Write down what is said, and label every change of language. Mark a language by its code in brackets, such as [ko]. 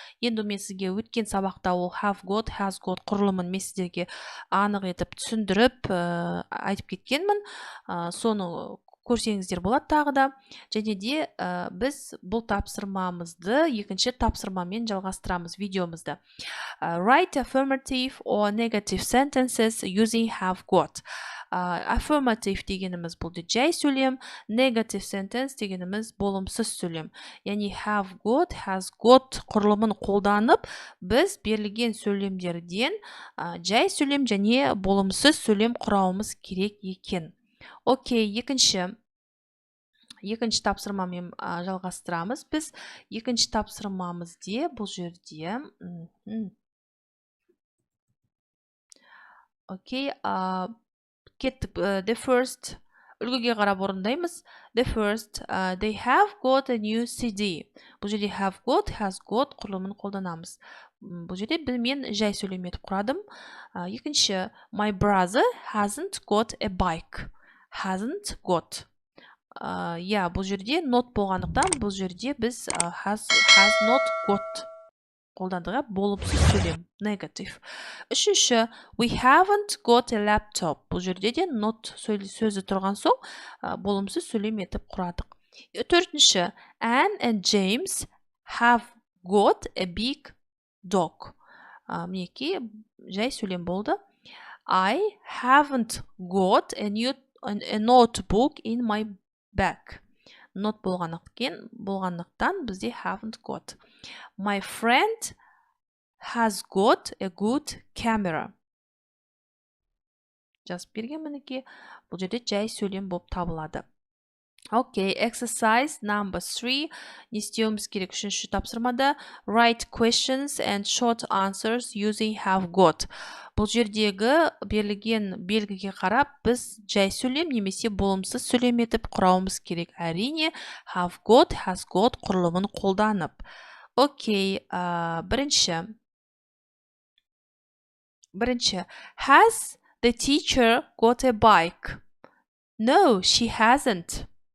[kk] Енді мен сізге өткен сабақта ол have got, has got құрылымын мен сіздерге анық етіп түсіндіріп айтып кеткенмін. Соны көрсеңіздер болады тағы да. Және де біз бұл тапсырмамызды екінші тапсырмамен жалғастырамыз видеомызды. [en] Write affirmative or negative sentences using have got. [kk] Affirmative дегеніміз бұл жай сөйлем, negative sentence дегеніміз болымсыз сөйлем. Яғни have got, has got құрылымын қолданып, біз берілген сөйлемдерден жай сөйлем және болымсыз сөйлем құрауымыз керек екен. Окей, екінші тапсырмамен жалғастырамыз. Біз екінші тапсырмамызде бұл жерде окей, кеттік. [en] The first [kk] үлгіге қарап орындаймыз. [en] The first, they have got a new CD. [kk] Бұл жерде have got, has got құрылымын қолданамыз. Бұл жерде мен жай сөйлем етіп құрадым. Екінші, [en] my brother hasn't got a bike. Hasn't got. [kk] Бұл жерде not болғандықтан, бұл жерде біз has not got қолдандық, болымсыз сөйлем, negative. Үшінші, [en] we haven't got a laptop. [kk] Бұл жерде де not сөзі тұрған соң, болымсыз сөйлем етіп құрадық. Төртінші, [en] Anne and James have got a big dog. [kk] Мінекей, жай сөйлем болды. [en] I haven't got a notebook in my bag. [kk] Not болғандықтан бізде haven't got. [en] My friend has got a good camera. [kk] Жазып берген мінекей. Бұл жерде жай сөйлем болып табылады. [en] Окей, exercise number 3. [kk] Не істеуіміз керек үшінші тапсырмада? [en] Write questions and short answers using have got. [kk] Бұл жердегі берілген белгіге қарап, біз жай сөйлем немесе болымсыз сөйлем етіп құрауымыз керек. Әрине, have got, has got құрылымын қолданып. Окей, бірінші. [en] Has the teacher got a bike? No, she hasn't.